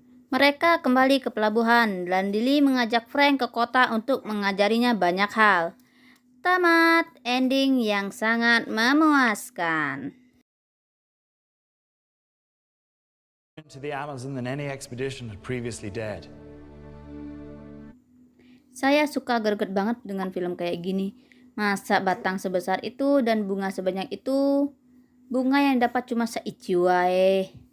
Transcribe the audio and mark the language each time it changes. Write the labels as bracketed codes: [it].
[id] Mereka kembali ke pelabuhan dan Lily mengajak Frank ke kota untuk mengajarinya banyak hal. Tamat, ending yang sangat memuaskan. [en] To the Amazon than any expedition had previously dared. [id] Saya suka greget banget dengan film kayak gini. Masa batang sebesar itu dan bunga sebanyak itu, bunga yang dapat cuma seici wae.